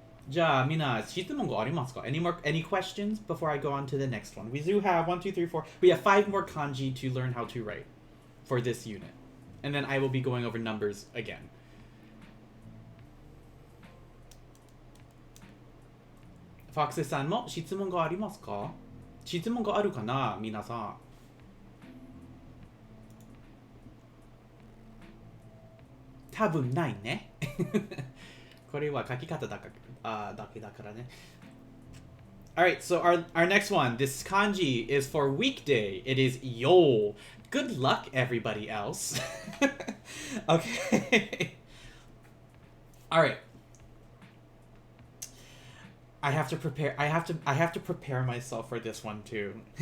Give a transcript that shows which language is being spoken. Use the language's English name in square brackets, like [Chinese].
[Japanese] Ja, mina, 質問がありますか? [English] Any questions before I go on to the next one? We do have 1, 2, 3, 4. We have 5 more kanji to learn how to write for this unit. And then I will be going over numbers again. [Japanese] Foxy さんも質問がありますか?質問があるかな皆さん。多分ないね。これは書き方だけだからね。 [English] Alright, so our next one, this kanji is for weekday. It is yo. Good luck, everybody else. Okay. Alright. I have to prepare myself for this one too.